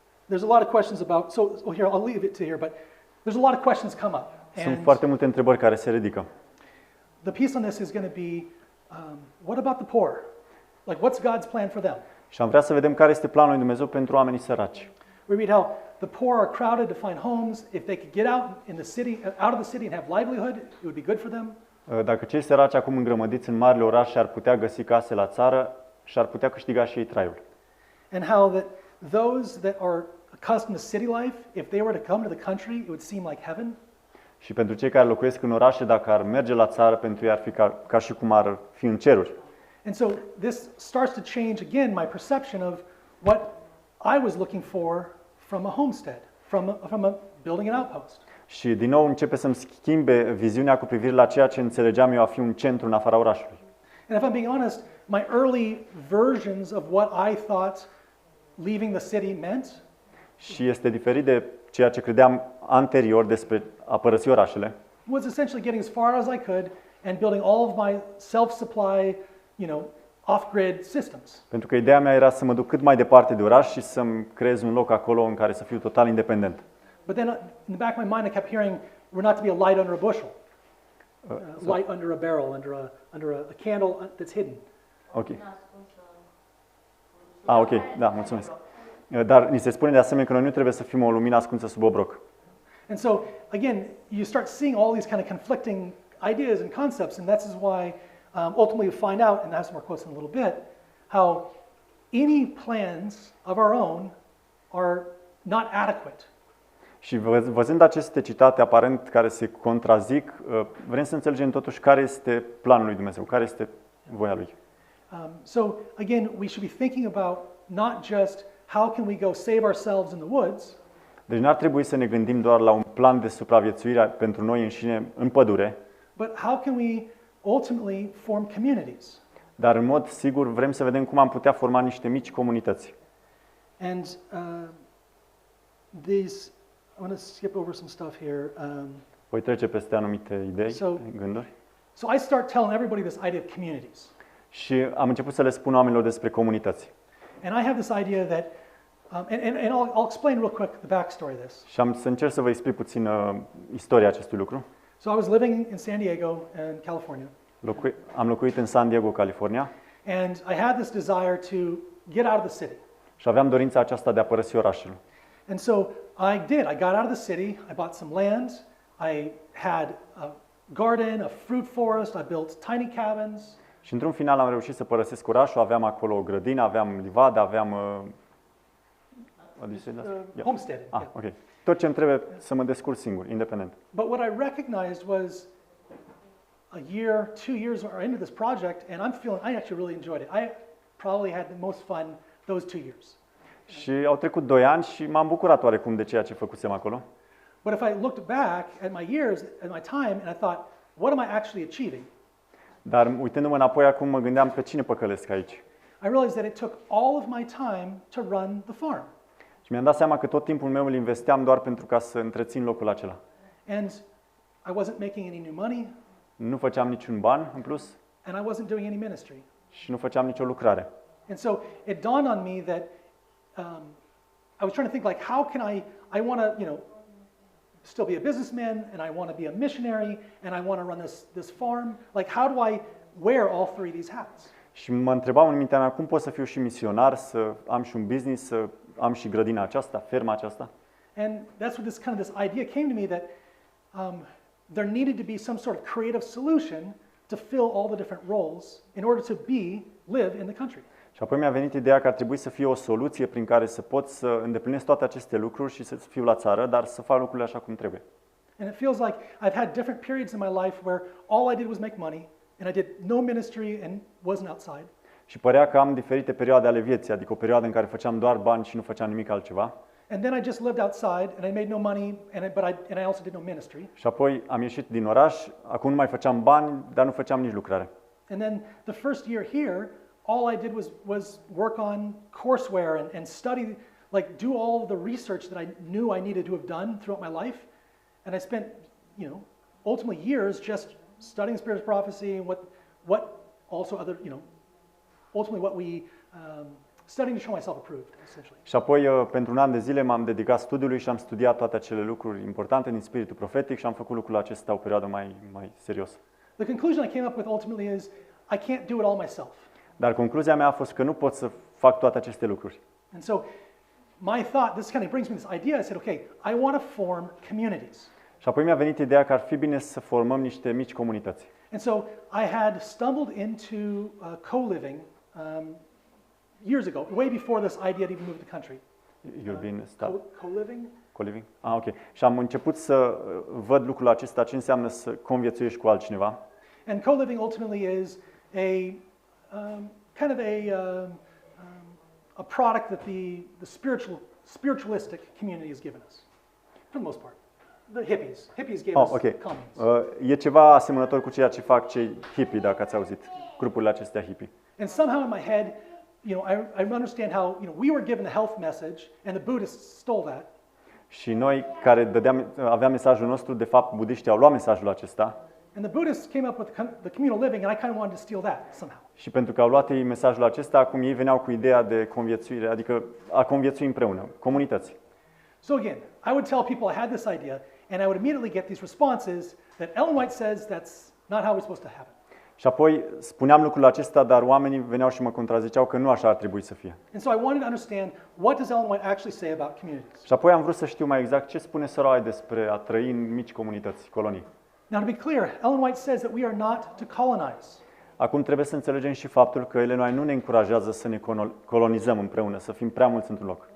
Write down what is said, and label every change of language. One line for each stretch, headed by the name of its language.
English: There's a lot of questions about, here, I'll leave it to here, but there's a lot of questions come up.
Romanian: Sunt foarte multe întrebări care se ridică.
English: The piece on this is going to be, what about the poor? Like, what's God's plan for them?
Romanian: Și am vrea să vedem care este planul lui Dumnezeu pentru oamenii săraci.
English: We read how the poor are crowded to find homes. If they could get out of the city and have livelihood, it would be good for them.
Romanian: Dacă cei săraci acum îngrămădiți în marile orașe ar putea găsi case la țară și ar putea câștiga și ei traiul.
English: And how that those that are accustomed to city life, if they were to come to the country, it would seem like heaven.
Romanian: Și pentru cei care locuiesc în orașe, dacă ar merge la țară, pentru ei ar fi ca și cum ar fi în ceruri.
English: And so this starts to change again my perception of what I was looking for from a homestead, from a building an outpost.
Romanian: Și din nou începe să-mi schimbe viziunea cu privire la ceea ce înțelegeam eu a fi un centru în afara orașului.
English: And if I'm being honest, my early versions of what I thought leaving the city meant
Romanian: Și este diferit de ceea ce credeam anterior despre a părăsi orașele.
English: Was essentially getting as far as I could and building all of my self-supply, off-grid systems.
Romanian: Pentru că ideea mea era să mă duc cât mai departe de oraș și să-mi creez un loc acolo în care să fiu total independent.
English: But then in the back of my mind I kept hearing we're not to be a light under a bushel. Light under a barrel, under a candle that's hidden. Ok.
Romanian: Ok, da, mulțumesc. Dar ni se spune de asemenea că noi nu trebuie să fim o lumină ascunsă sub obroc.
English: And so, again, you start seeing all these kind of conflicting ideas and concepts, and that's why ultimately you find out, and I have some more quotes in a little bit, how any plans of our own are not adequate.
Romanian: Și văzând aceste citate aparent care se contrazic, vrem să înțelegem totuși care este planul lui Dumnezeu, care este voia lui.
English: So, again, we should be thinking about not just how can we go save ourselves in the woods.
Romanian: Deci n-ar trebui să ne gândim doar la un plan de supraviețuire pentru noi înșine în pădure,
English: but how can we ultimately form communities?
Romanian: Dar în mod sigur vrem să vedem cum am putea forma niște mici comunități.
English: And I'm going to skip over some stuff here.
Romanian: Voi trece peste anumite idei, gânduri.
English: So I start telling everybody this idea of communities.
Romanian: Și am început să le spun oamenilor despre comunități.
English: And I have this idea that, and I'll explain real quick the backstory of this.
Romanian: Și am să încerc să vă explic puțin istoria acestui lucru.
English: So I was living in San Diego in California.
Romanian: Am locuit în San Diego, California.
English: And I had this desire to get out of the city.
Romanian: Și aveam dorința aceasta de a părăsi orașul.
English: And so I did. I got out of the city. I bought some land. I had a garden, a fruit forest. I built tiny cabins.
Romanian: Și într-un final am reușit să părăsesc orașul. Aveam acolo o grădină, aveam livadă, aveam
English: What do you say that? Yeah. Homesteaded. Ah, Yeah. ok.
Romanian: Tot ce îmi trebuie să mă descurc singur, independent.
English: But what I recognized was a year, 2 years are into this project, and I actually really enjoyed it. I probably had the most fun those 2 years.
Romanian: Și au trecut 2 ani și m-am bucurat oarecum de ceea ce făcusem acolo.
English: But if I looked back at my years, at my time, and I thought, what am I actually achieving?
Romanian: Dar uitându-mă înapoi acum mă gândeam pe cine păcălesc aici.
English: I realized that it took all of my time to run the farm.
Romanian: Și mi-am dat seama că tot timpul meu îl investeam doar pentru ca să întrețin locul acela.
English: And I wasn't making any new money,
Romanian: Nu făceam niciun ban în plus
English: and I wasn't doing any ministry.
Romanian: și nu făceam nicio lucrare.
English: And so it dawned on me that I was trying to think like, how can I want to, still be a businessman, and I want to be a missionary, and I want to run this farm. Like, how do I wear all three of these hats?
Romanian: Și mă întrebam în mintea mea cum pot să fiu și misionar, să am și un business, să am și grădina aceasta, ferma aceasta.
English: And that's what this idea came to me that there needed to be some sort of creative solution to fill all the different roles in order to live in the country.
Romanian: Și apoi mi-a venit ideea că ar trebui să fie o soluție prin care să pot să îndeplinesc toate aceste lucruri și să fiu la țară, dar să fac lucrurile așa cum trebuie.
English: And it feels like I've had different periods in my life where all I did was make money, and I did no ministry and wasn't outside.
Romanian: Și părea că am diferite perioade ale vieții, adică o perioadă în care făceam doar bani și nu făceam nimic altceva.
English: And then I just lived outside, and I made no money, and I also did no ministry.
Romanian: Și apoi am ieșit din oraș, acum nu mai făceam bani, dar nu făceam nici lucrare.
English: And then the first year here, all I did was work on courseware and study, like do all the research that I knew I needed to have done throughout my life. And I spent, ultimately years just studying spiritual prophecy and what also other, ultimately what we studying to show myself approved, essentially.
Romanian: Și apoi, pentru un an de zile, m-am dedicat studiului și am studiat toate acele lucruri importante din spiritul profetic și am făcut lucrul acesta o perioadă mai serios.
English: The conclusion I came up with ultimately is I can't do it all myself.
Romanian: Dar concluzia mea a fost că nu pot să fac toate aceste lucruri.
English: And so my thought, this kind of brings me this idea, I said, okay, I want to form communities.
Romanian: Și apoi mi-a venit ideea că ar fi bine să formăm niște mici comunități.
English: And so I had stumbled into co-living years ago, way before this idea to even move to the country. You've been stuck? Co-living? Co-living? Ah, ok.
Romanian: Și am început să văd lucrul acesta, ce înseamnă să conviețuiești cu altcineva.
English: And co-living ultimately is a kind of a product that the spiritualistic community has given us, for the most part. The hippies gave us communes.
Romanian: E ceva asemănător cu ceea ce fac cei hippie, dacă ați auzit, grupurile acestea hippie.
English: And somehow in my head, I understand how we were given the health message, and the Buddhists stole that.
Romanian: Și noi care aveam mesajul nostru, de fapt budiștii au luat mesajul acesta.
English: And the Buddhists came up with the communal living, and I kind of wanted to steal that somehow.
Romanian: Și pentru că au luat ei mesajul acesta, acum ei veneau cu ideea de conviețuire, adică a conviețui împreună, comunități.
English: So again, I would tell people I had this idea, and I would immediately get these responses that Ellen White says that's not how we're supposed to have it.
Romanian: Și apoi spuneam lucrul acesta, dar oamenii veneau și mă contraziceau că nu așa ar trebui să fie.
English: And so I wanted to understand, what does Ellen White actually say about communities?
Romanian: Și apoi am vrut să știu mai exact ce spune sora White despre a trăi în mici comunități, colonii.
English: Now to be clear, Ellen White says that we are not to colonize.
Romanian: Acum trebuie să înțelegem și faptul că Ellen White nu ne încurajează să ne colonizăm împreună, să fim prea mulți într-un loc.